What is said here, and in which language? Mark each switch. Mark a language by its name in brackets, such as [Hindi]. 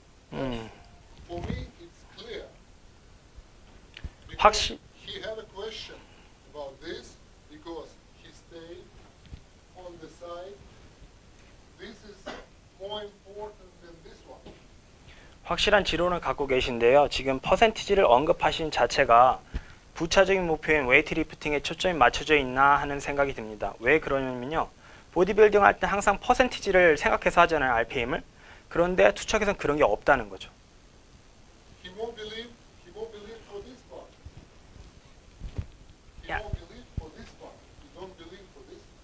[English] For me, it's clear. Because [Korean] 확실 [English] he had a question about this because he stayed on the side. This is more important than this one. [Korean] 확실한 지론을 갖고 계신데요. 지금 퍼센티지를 언급하신 자체가 부차적인 목표인 웨이트리프팅에 초점이 맞춰져 있나 하는 생각이 듭니다. 왜 그러냐면요. 보디빌딩 할 때 항상 퍼센티지를 생각해서 하잖아요. RPM을. 그런데 투척에서는 그런 게 없다는 거죠. [English] He won't believe for this part. He Yeah. won't believe for this part. He don't believe for this.